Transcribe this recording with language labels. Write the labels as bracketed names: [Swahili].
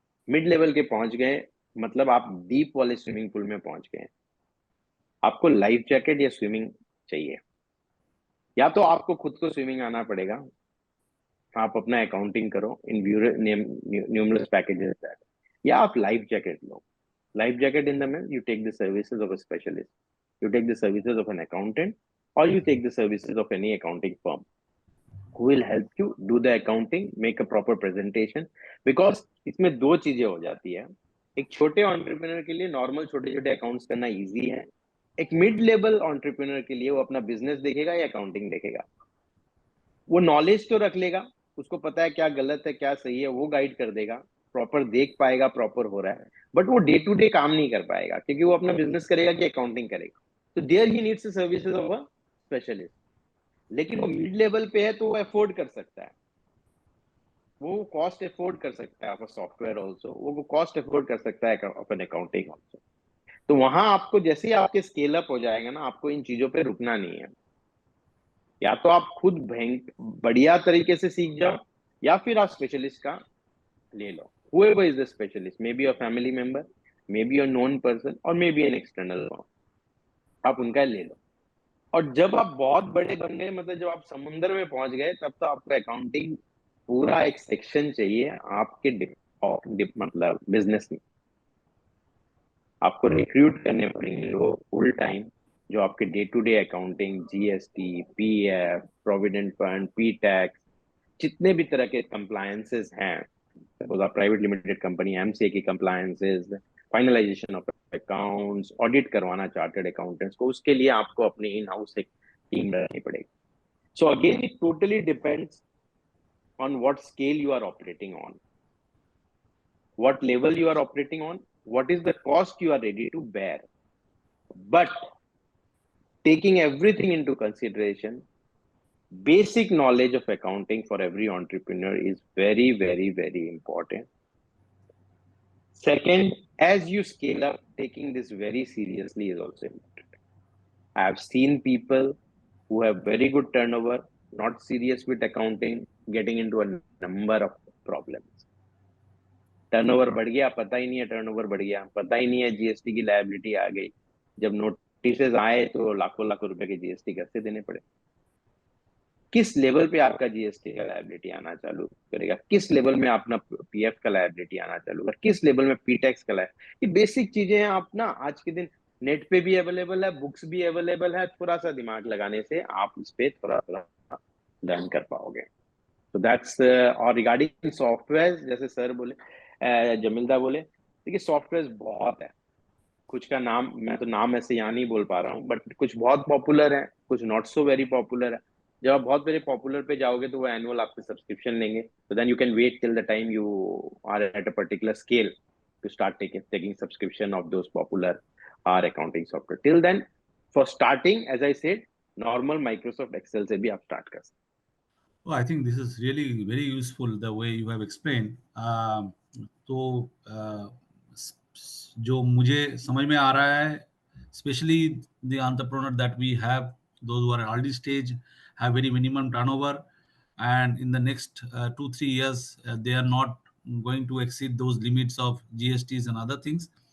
[Hindi] Mid level के पहुंच गए मतलब आप डीप वाले स्विमिंग पूल में पहुंच गए हैं। आपको लाइफ जैकेट या स्विमिंग चाहिए, या तो आपको खुद को स्विमिंग आना पड़ेगा, आप अपना अकाउंटिंग करो [English] in numerous packages that, [Hindi] या आप life jacket low. [English] Life jacket in the mean you take the services of a specialist, you take the services of an accountant, or you take the services of any accounting firm who will help you do the accounting, make a proper presentation। [Hindi] because इसमें दो चीजें हो जाती है। एक छोटे entrepreneur के लिए नॉर्मल छोटे छोटे अकाउंट्स करना इजी है, एक मिड लेवल एंटरप्रेन्योर के लिए वो अपना बिजनेस देखेगा या अकाउंटिंग देखेगा। वो नॉलेज तो रख लेगा, उसको पता है क्या गलत है क्या सही है, वो गाइड कर देगा, प्रॉपर देख पाएगा प्रॉपर हो रहा है, बट वो डे टू डे काम नहीं कर पाएगा क्योंकि वो अपना बिजनेस करेगा कि अकाउंटिंग करेगा। तो [English] There he needs services of a specialist. [Hindi] लेकिन वो मिड लेवल पे है तो वो अफोर्ड कर सकता है, वो कॉस्ट अफोर्ड कर सकता है [English] of software also, [Hindi] वो कॉस्ट अफोर्ड कर सकता है [English] Of an accounting also. [Hindi] तो वहां आपको जैसे ही आपके स्केल अप हो जाएगा ना, आपको इन चीजों पे रुकना नहीं है। या तो आप खुद बढ़िया तरीके से सीख जाओ, या फिर आप स्पेशलिस्ट का ले लो। [English] whoever is the specialist, maybe a family member, maybe a known person, or maybe an external one, [Hindi] आप उनका ले लो। और जब आप बहुत बड़े बन गए, मतलब जब आप समुंदर में पहुंच गए, तब तो आपको अकाउंटिंग पूरा एक सेक्शन चाहिए आपके मतलब बिजनेस में। आपको रिक्रूट करने पड़ेंगे लोग फुल टाइम, जो आपके day to day accounting, GST, PF, provident fund, P tax, जितने भी तरह के कंप्लायंसेस हैं, सपोज आप प्राइवेट लिमिटेड कंपनी, एमसीए की compliances, finalisation of accounts, audit करवाना चार्टर्ड अकाउंटेंट्स को, उसके लिए आपको अपनी इन हाउस एक टीम रखनी पड़ेगी। [English] So again it totally depends on what scale you are operating on, what level you are operating on, what is the cost you are ready to bear. But taking everything into consideration, basic knowledge of accounting for every entrepreneur is very, very, very important. Second, as you scale up, taking this very seriously is also important. I have seen people who have very good turnover, not serious with accounting, getting into a number of problems. [Hindi] Turnover बढ़ गया, पता ही नहीं है turnover बढ़ गया, पता ही नहीं है जीएसटी की लायबिलिटी आ गई। जब नोटिस आए तो लाखों लाखों रुपए के जीएसटी कैसे देने पड़े। किस लेवल पे आपका जीएसटी का लायबिलिटी आना चालू करेगा, किस लेवल में अपना पीएफ का लायबिलिटी आना चालू करेगा, किस लेवल में पी टैक्स का ये बेसिक चीजें हैं। आप ना आज के दिन नेट पे भी अवेलेबल है, बुक्स भी अवेलेबल है, थोड़ा सा दिमाग लगाने से आप इस पे थोड़ा थोड़ा लर्न कर पाओगे। [English] तो दैट्स और regarding software, [Hindi] जैसे सर बोले, जमीलदा बोले, देखिए सॉफ्टवेयर बहुत है, कुछ का नाम मैं तो नाम ऐसे यहाँ नहीं बोल पा रहा हूँ, बट कुछ बहुत पॉपुलर है, कुछ [English] not so very popular [Hindi] है। जब आप बहुत वेरी पॉपुलर पे जाओगे तो वो एनुअल आपसे सब्सक्रिप्शन लेंगे, [English] तो then you can wait till the time you are at a particular scale to start taking subscription of those popular are accounting software. Till then for starting, as I said, [Hindi] normal Microsoft Excel से भी आप start कर सकते। [English] Oh, I think this is really very useful the way you have explained. तो [Hindi] जो मुझे समझ में आ रहा है, [English] especially the entrepreneur that we have, those who are at early stage, have very minimum turnover, and in the next 2-3 years, they are not going to exceed those limits of GSTs and other things.